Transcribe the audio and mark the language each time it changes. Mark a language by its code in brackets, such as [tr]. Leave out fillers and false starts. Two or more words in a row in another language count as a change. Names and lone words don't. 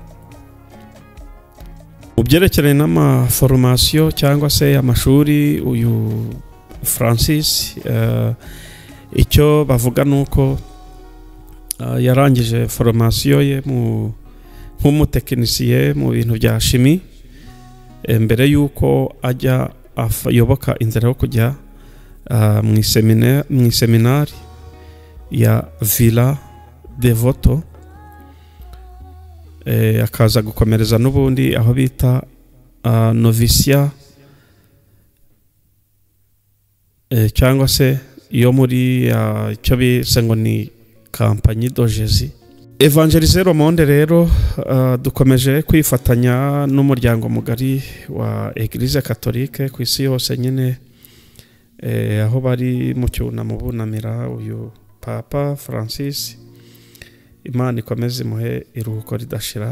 [rw] Mu byerekeranye n'amaformation cyangwa se amashuri, uyu Francis icyo bavuga nuko yarangije formation ye nk'umutekinisiye mu bintu bya chimie, mbere yuko ajya ayoboka inzira yo kujya mu seminari ya Villa Devoto akaza gukomereza n'ubundi aho bita novisia cyangwa se iyo muri icyo bise ngo ni Compagnie de Jésus. [fr] Evangeliser le monde [rw] rero dukomeje kwifatanya n'umuryango mugari wa Eglise Catholique ku isi yose nyine aho bari mu cyunamo bunamira uyu Papa Francis. Imana ikomeze imuhe iruhuko ridashira.